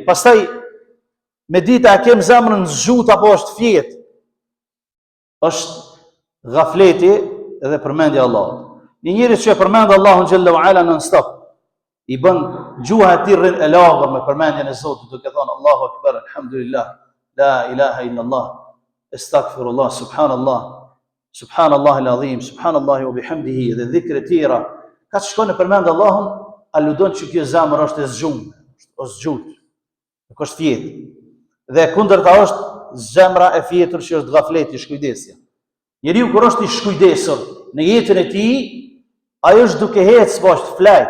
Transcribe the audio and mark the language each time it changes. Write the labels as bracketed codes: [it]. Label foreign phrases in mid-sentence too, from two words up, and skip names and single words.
[sq] Pastaj me dita a kem zemrën zgjut apo është fjet, është gafleti dhe përmendja e Allahut. Një njeri që e përmend Allahun [ar] جل وعلا [sq] non stop, i bën gjuha e tij rrin e lagër me përmendjen e Zotit, duke thënë [ar] الله أكبر، الحمد لله، لا إله إلا الله، أستغفر الله، سبحان الله، سبحان الله العظيم، سبحان الله وبحمده, [sq] dhe dhikre tjera. Ka të shkon e përmend Allahun, aludon që kjo zemër është e zgjuar, është zgjut, nuk është fjet. Dhe kundërta është zemra e fjetur që është gafleti, shkujdesja. Njeriu kur është i shkujdesur në jetën e tij, ai është duke ecë poshtë flajt.